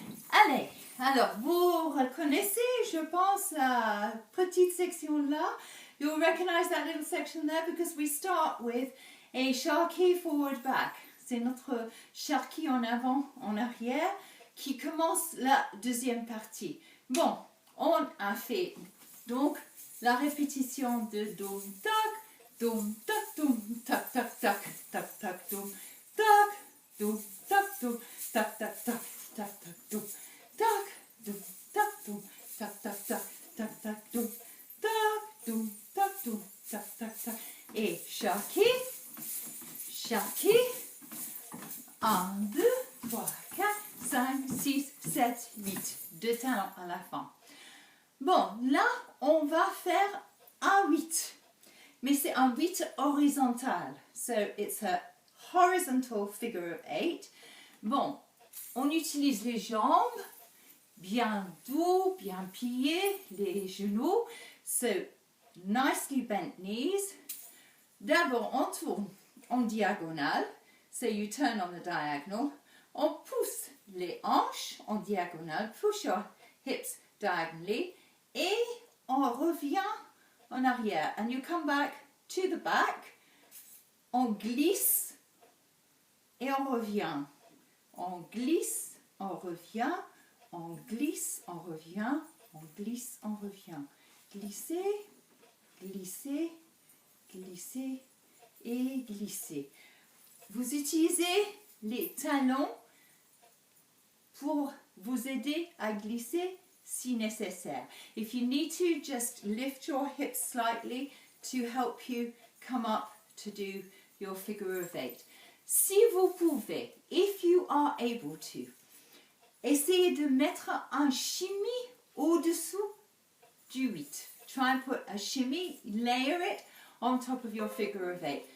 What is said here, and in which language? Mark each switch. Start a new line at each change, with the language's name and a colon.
French: Allez, alors vous reconnaissez, je pense, la petite section là.
English: You'll recognize that little section there because we start with a sharky forward back.
French: C'est notre sharky en avant, en arrière, qui commence la deuxième partie. Bon, on a fait donc la répétition de dum tac, dum tac tac tac tac tac dum tac, dum tac dum tac tac tac tac tac dum tac dum tac dum tac tac tac tac tac dum tac dum tac dum tac tac tac et sharky, sharky.
English: 1, 2, 3, 4, 5, 6, 7, 8.
French: Deux talents à la fin. Bon, là, on va faire un 8. Mais c'est un 8 horizontal.
English: So, it's a horizontal figure of 8.
French: Bon, on utilise les jambes, bien doux, bien pliées, les genoux.
English: So, nicely bent knees.
French: D'abord, on tourne en diagonale.
English: So you turn on the diagonal.
French: On pousse les hanches en diagonale.
English: Push your hips diagonally.
French: Et on revient en arrière.
English: And you come back to the back.
French: On glisse et on revient. On glisse, on revient. On glisse, on revient. On glisse, on revient. Glisser, glisser, glisser et glisser. Vous utilisez les talons pour vous aider à glisser si nécessaire.
English: If you need to, just lift your hips slightly to help you come up to do your figure of 8.
French: Si vous pouvez,
English: if you are able to,
French: essayez de mettre un shimmy au-dessous du 8.
English: Try and put a shimmy, layer it on top of your figure of 8.